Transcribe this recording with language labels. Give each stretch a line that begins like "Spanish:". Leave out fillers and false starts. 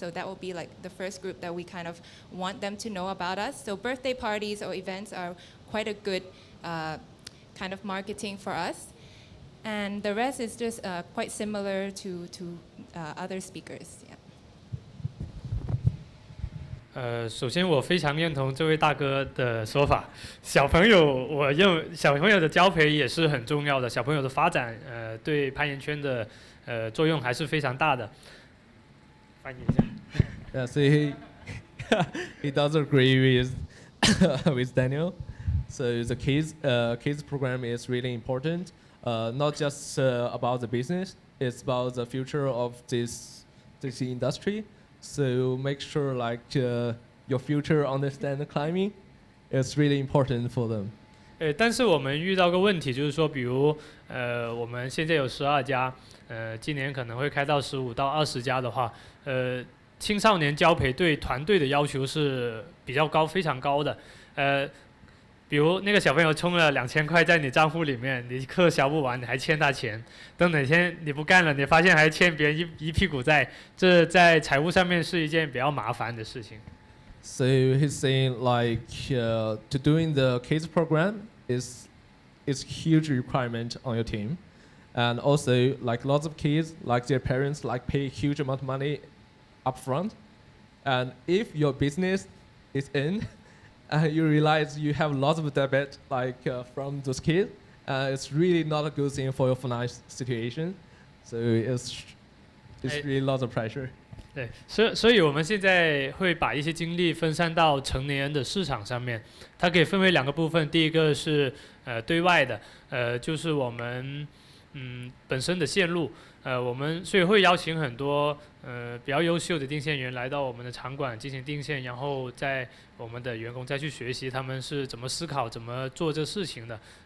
English: So that will be like the first group that we kind of want them to know about us. So birthday parties or events are quite a good kind of marketing for us. And the rest is just quite similar to other speakers. Yeah.
Chinese: 首先我非常认同这位大哥的说法。小朋友，我认为小朋友的交配也是很重要的，小朋友的发展，对攀岩圈的作用还是非常大的。翻译一下。
English: Yeah, so he does agree with with Daniel. So the kids program is really important. Not just about the business, it's about the future of this industry. So make sure like your future understand climbing is really important for them. 但是我们遇到个问题，就是说，比如我们现在有12家，今年可能会开到15到20家的话，青少年交培对团队的要求是比较高，非常高的。比如那个小朋友充了2000块在你账户里面，你课销不完，你还欠他钱，等哪天你不干了，你发现还欠别人一屁股债，这在财务上面是一件比较麻烦的事情。 So he's saying like to doing the kids program is huge requirement on your team, and also like lots of kids like their parents like pay huge amount of money upfront, and if your business is in. You realize you have lots of debt like from those kids. It's really not a good thing for your financial situation. So it's really lots of pressure.
Chinese: 对，所以我们现在会把一些精力分散到成年人的市场上面。它可以分为2个部分，第一个是对外的，就是我们本身的线路。我们所以会邀请很多比较优秀的定线员来到我们的场馆进行定线，然后在我们的员工再去学习他们是怎么思考、怎么做这事情的。